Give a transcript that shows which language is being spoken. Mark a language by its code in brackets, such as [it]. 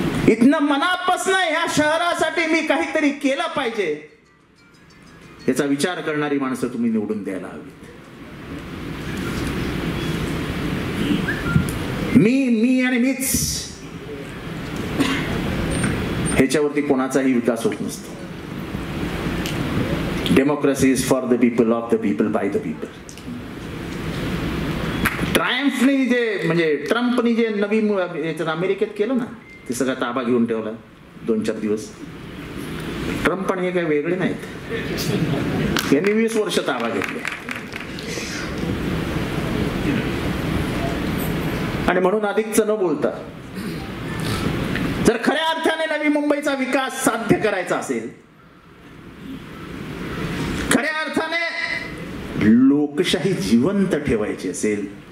[mr] इथनं मनापासून ह्या शहरासाठी मी काहीतरी केलं पाहिजे याचा विचार करणारी माणसं तुम्ही निवडून द्यायला हवीत. मी आणि मीच ह्याच्यावरती कोणाचाही विकास होत नसतो. [en] Democracy is for the people, of the people, by the people. [mr] ट्रायम्फनी जे म्हणजे ट्रम्पनी जे नवी अमेरिकेत केलं ना, ते सगळा ताबा घेऊन ठेवला 2-4 दिवस. ट्रम्प आणि हे काही वेगळे नाहीत. यांनी 20 वर्ष ताबा घेतले आणि म्हणून अधिकच न बोलता जर खऱ्या अर्थाने नवी मुंबईचा विकास साध्य करायचा असेल, खऱ्या अर्थाने लोकशाही जिवंत ठेवायची असेल